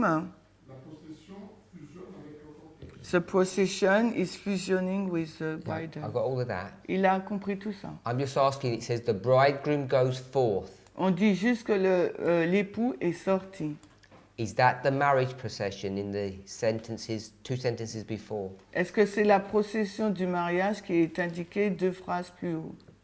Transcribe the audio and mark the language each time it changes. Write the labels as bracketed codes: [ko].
[fr] la procession fusionne avec le cortège. [en] the procession is fusioning with the Yeah, bride. I've got all of that. [fr] Il a compris tout ça. [en] I'm just asking, it says the bridegroom goes forth. [fr] On dit juste que l'époux est sorti. [en] Is that the marriage procession in the sentences, 2 sentences before? [fr] Est-ce que c'est la procession du mariage qui est indiquée 2 phrases plus haut?